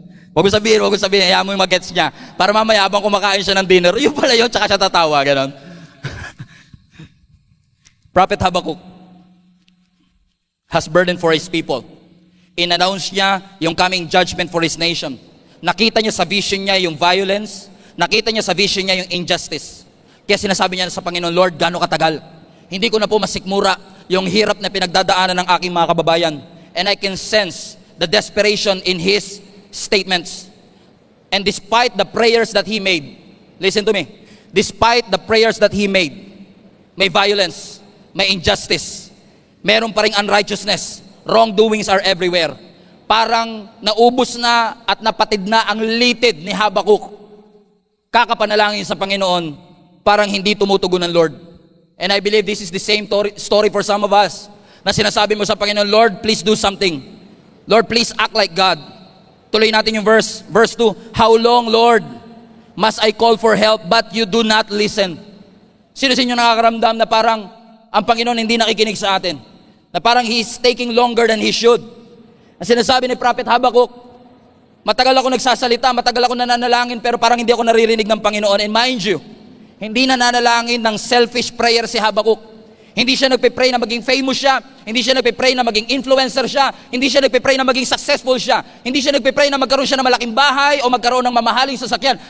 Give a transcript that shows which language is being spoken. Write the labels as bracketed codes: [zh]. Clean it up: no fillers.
[tl] Huwag ko sabihin, hayaan mo yung mag-gets niya. Para mamaya, habang kumakain siya ng dinner, yun pala yun, tsaka siya tatawa, ganon. [en] Prophet Habakkuk has burden for his people. [tl] In-announce niya yung coming judgment for his nation. Nakita niya sa vision niya yung violence, nakita niya sa vision niya yung injustice. Kaya sinasabi niya sa Panginoon, Lord, gaano katagal? Hindi ko na po masikmura yung hirap na pinagdadaanan ng aking mga kababayan. [en] And I can sense the desperation in his statements. And despite the prayers that he made, listen to me, despite the prayers that he made, [tl] may violence, may injustice, meron pa ring unrighteousness, [en] wrongdoings are everywhere. [tl] Parang naubos na at napatid na ang litid ni Habakkuk. Kakapanalangin sa Panginoon, parang hindi tumutugon ng Lord. [en] And I believe this is the same story for some of us. [tl] Na sinasabi mo sa Panginoon, [en] Lord, please do something. Lord, please act like God. [tl] Tuloy natin yung verse 2. [en] How long, Lord, must I call for help, but you do not listen? [tl] Sino sa inyo nakakaramdam na parang ang Panginoon hindi nakikinig sa atin? Na parang [en] He's taking longer than He should? [tl] Ang sinasabi ni Prophet Habakkuk, matagal ako nagsasalita, matagal ako nananalangin, pero parang hindi ako naririnig ng Panginoon. [en] And mind you, [tl] hindi nananalangin ng selfish prayer si Habakkuk. Hindi siya nagpe-pray na maging famous siya, hindi siya nagpe-pray na maging influencer siya, hindi siya nagpe-pray na maging successful siya, hindi siya nagpe-pray na magkaroon siya ng malaking bahay o magkaroon ng mamahaling sasakyan.